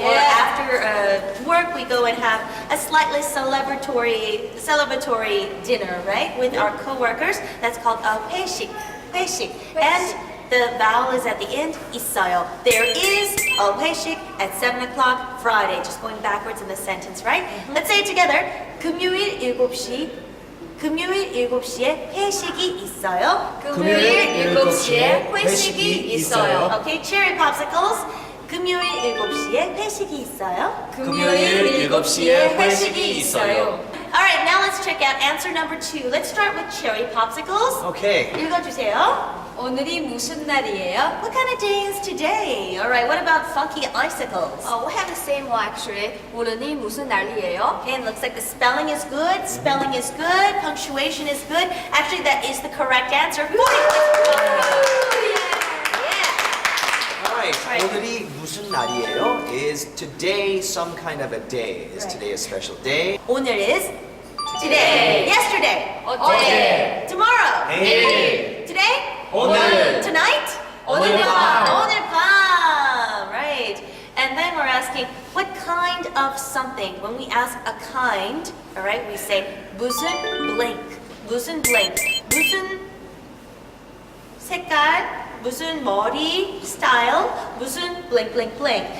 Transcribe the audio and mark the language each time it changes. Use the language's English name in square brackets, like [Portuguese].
[English] Or after work, we go and have a slightly celebratory dinner, right? With our co-workers. That's called a 회식. 회식. And the vowel is at the end. 있어요. There is a 회식 at 7 o'clock Friday. Just going backwards in the sentence, right? Let's say it together. [Korean] 금요일 7시에 회식이 있어요. 금요일 7시에 회식이 있어요. [English] Okay, cherry popsicles. [Korean] 금요일 7시에 회식이 있어요. 금요일 7시에 회식이 있어요. [English] Alright, now let's check out answer number 2. Let's start with cherry popsicles. Okay. [Korean] 읽어주세요. 오늘이 무슨 날이에요? [English] What kind of day is today? Alright, what about funky icicles? We have the same one actually. [Korean] 오늘이 무슨 날이에요? [English] Okay, it looks like the spelling is good, spelling is good, punctuation is good. Actually, that is the correct answer. 40 points. [Korean] Alright, 오늘이 무슨 날이에요? [English] Is today some kind of a day? Is today a special day? 오늘 is today, yesterday, [Korean] 어제, [English] tomorrow, [Korean] 내일, [English] today, [Korean] 오늘, [English] tonight, [Korean] 오늘 밤. 오늘 밤, right? [English] And then we're asking what kind of something. When we ask a kind, all right, we say 무슨 blank, 무슨 blank, 무슨 색깔, 무슨 머리 style, 무슨 blank blank blank.